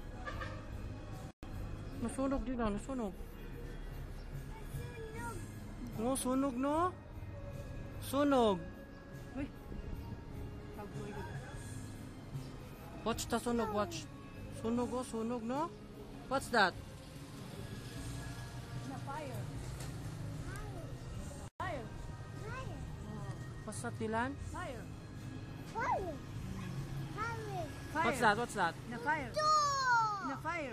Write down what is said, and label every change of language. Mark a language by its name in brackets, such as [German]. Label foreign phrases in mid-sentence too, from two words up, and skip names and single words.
[Filipino] Nasunog din, nasunog. Oh, sunog no? [English] Sunog. Uy. Watch the sunog, watch. [Filipino] Sunog oh, sunog no? [English] What's that? Fire. Fire. Fire. What's that, Dilan? Fire. Fire. Fire. What's that? What's that? [Filipino] Na fire. Na fire.